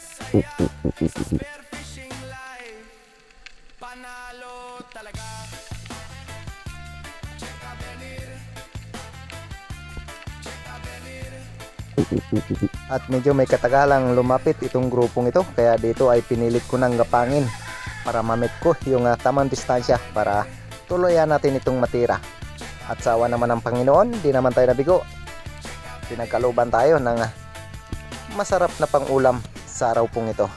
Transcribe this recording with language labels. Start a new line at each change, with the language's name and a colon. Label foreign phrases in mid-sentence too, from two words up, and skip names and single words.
English: Spearfishing live,
Filipino: panalo talaga. Check a venir, check a venir. At medyo may katagalang lumapit itong grupong ito, kaya dito ay pinilit ko ng gapangin para mamit ko yung tamang distansya para tuluyan natin itong matira. At sa awa naman ng Panginoon, di naman tayo nabigo. Pinagkaluban tayo ng masarap na pangulam sa araw pong ito.